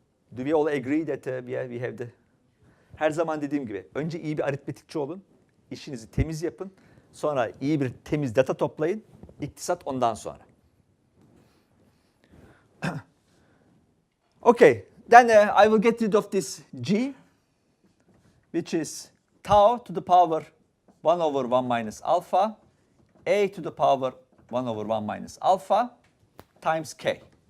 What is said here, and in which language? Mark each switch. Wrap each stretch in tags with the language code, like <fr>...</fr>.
<en>Do we all agree that we have the...</en> <tr>Her zaman dediğim gibi önce iyi bir aritmetikçi olun. İşinizi temiz yapın. Sonra iyi bir temiz data toplayın. İktisat ondan sonra.</tr> <en>Okay, then I will get rid of this g, which is tau to the power 1 over 1 minus alpha, a to the power 1 over 1 minus alpha times k.</en>